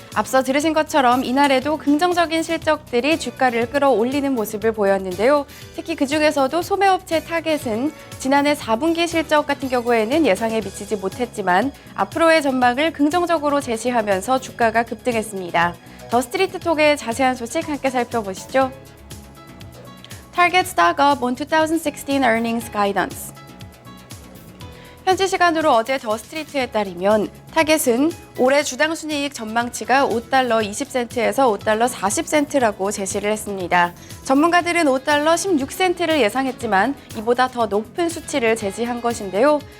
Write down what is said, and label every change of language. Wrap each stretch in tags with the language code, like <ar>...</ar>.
<ko>앞서 들으신 것처럼 이날에도 긍정적인 실적들이 주가를 끌어올리는 모습을 보였는데요. 특히 그중에서도 소매업체 타겟은 지난해 4분기 실적 같은 경우에는 예상에 미치지 못했지만 앞으로의 전망을 긍정적으로 제시하면서 주가가 급등했습니다. 더 스트리트 톡의 자세한 소식 함께 살펴보시죠.</ko> <en>Target stock up on 2016 earnings guidance.</en> <ko>현지 시간으로 어제 더 스트리트에 따르면 타겟은 올해 주당 순이익 전망치가 5달러 20센트에서 5달러 40센트라고 제시를 했습니다. 전문가들은 5달러 16센트를 예상했지만 이보다 더 높은 수치를 제시한 것인데요.</ko>